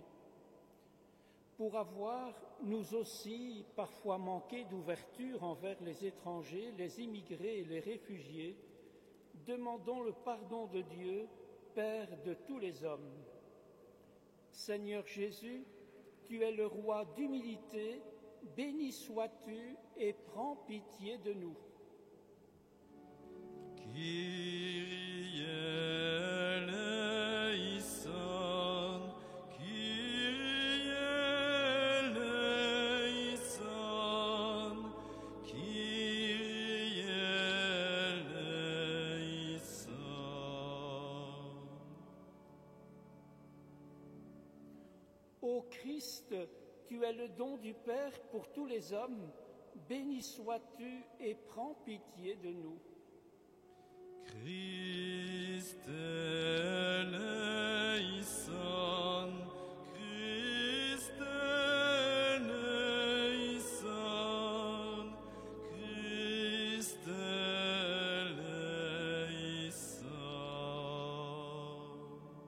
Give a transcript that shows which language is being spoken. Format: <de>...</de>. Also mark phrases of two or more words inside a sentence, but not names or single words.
<fr>Pour avoir, nous aussi, parfois manqué d'ouverture envers les étrangers, les immigrés et les réfugiés, demandons le pardon de Dieu, Père de tous les hommes. Seigneur Jésus, tu es le roi d'humilité, béni sois-tu et prends pitié de nous.</fr> <el>Kyrie eleison, Kyrie eleison, Kyrie eleison.</el> <fr>Ô Christ, tu es le don du Père pour tous les hommes, béni sois-tu et prends pitié de nous.</fr> <el>Christ eleison, Christ eleison, Christ eleison.</el>